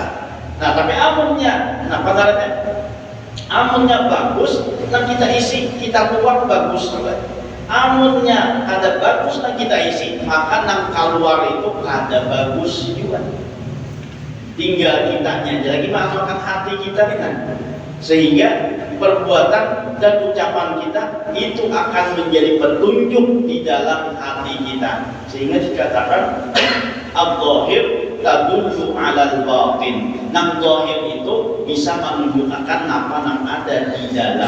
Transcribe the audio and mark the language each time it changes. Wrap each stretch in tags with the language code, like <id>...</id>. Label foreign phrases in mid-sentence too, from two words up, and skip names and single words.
<bjn>Nah tapi amunnya, nah pasarannya amunnya bagus, nah kita isi, kita tuang bagus juga. Amunnya kada bagus, nah kita isi, maka nang keluar itu kada bagus juga.</bjn> <id>Tinggal kitanya aja lagi mengamalkan hati kita kan. Sehingga perbuatan dan ucapan kita itu akan menjadi petunjuk di dalam hati kita. Sehingga dikatakan</id> <ar>الظاهر يدل على الباطن.</ar> <id>Nang zahir itu bisa menunjukkan apa yang ada di dalam.</id>